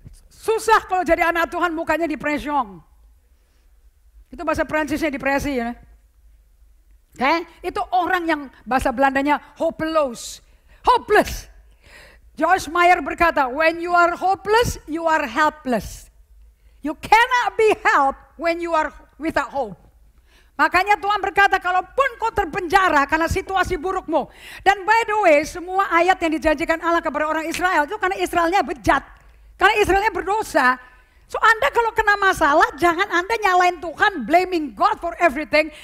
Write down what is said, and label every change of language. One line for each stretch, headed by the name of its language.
Indonesian: Susah kalau jadi anak Tuhan mukanya depresi. Itu bahasa Prancisnya depresi ya. Okay? Itu orang yang bahasa Belandanya hopeless.
English: Hopeless. Joyce Meyer berkata, when you are hopeless, you are helpless. You cannot be helped when you are without hope.
Indonesian: Makanya Tuhan berkata, kalaupun kau terpenjara karena situasi burukmu. Dan
English: by the way,
Indonesian: semua ayat yang dijanjikan Allah kepada orang Israel itu karena Israelnya bejat. Karena Israelnya berdosa. So Anda kalau kena masalah, jangan Anda nyalain Tuhan,
English: blaming God for everything.